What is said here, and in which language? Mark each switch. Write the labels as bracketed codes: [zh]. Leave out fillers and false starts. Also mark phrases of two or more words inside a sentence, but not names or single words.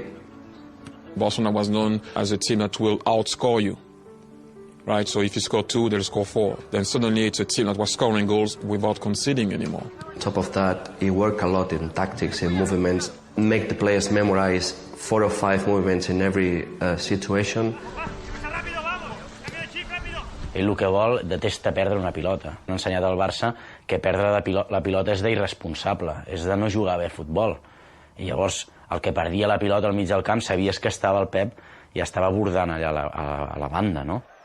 [en] Barcelona was known as a team that will outscore you. Right, so if you score 2, they'll score 4. Then suddenly it's a team that was scoring goals without conceding anymore. On top of that, he worked a lot in tactics, in movements, make the players memorize 4 or 5 movements in every situation. [ca] Ell el que vol, detesta perdre una pilota. M'ha ensenyat al Barça que perdre la pilota és d'irresponsable, és de no jugar bé a futbol. I llavors, el que perdia la pilota al mig del camp, sabies que estava el Pep i estava bordant allà a la banda, no?